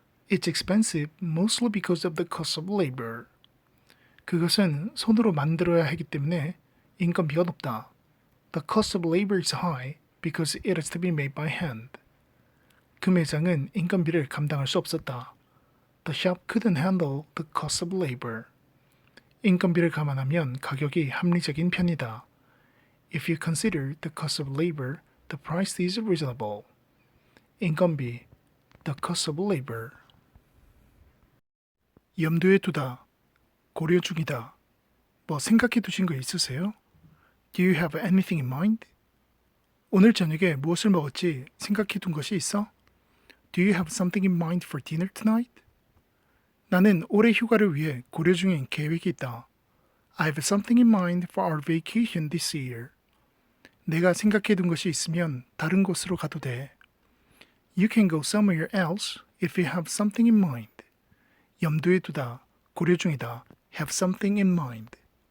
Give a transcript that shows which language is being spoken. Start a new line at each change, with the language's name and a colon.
English: It's expensive mostly because of the cost of labor.
Korean: 그것은 손으로 만들어야 하기 때문에 인건비가 높다.
English: The cost of labor is high because it has to be made by hand.
Korean: 그 매장은 인건비를 감당할 수 없었다.
English: The shop couldn't handle the cost of labor.
Korean: 인건비를 감안하면 가격이 합리적인 편이다.
English: If you consider the cost of labor, the price is reasonable. 인건비, the cost of labor.
Korean: 염두에 두다, 고려 중이다. 뭐 생각해 두신 거 있으세요?
English: Do you have anything in mind?
Korean: 오늘 저녁에 무엇을 먹을지 생각해 둔 것이 있어?
English: Do you have something in mind for dinner tonight?
Korean: 나는 올해 휴가를 위해 고려 중인 계획이 있다.
English: I have something in mind for our vacation this year.
Korean: 내가 생각해 둔 것이 있으면 다른 곳으로 가도 돼.
English: You can go somewhere else if you have something in mind.
Korean: 염두에 두다, 고려 중이다,
English: have something in mind.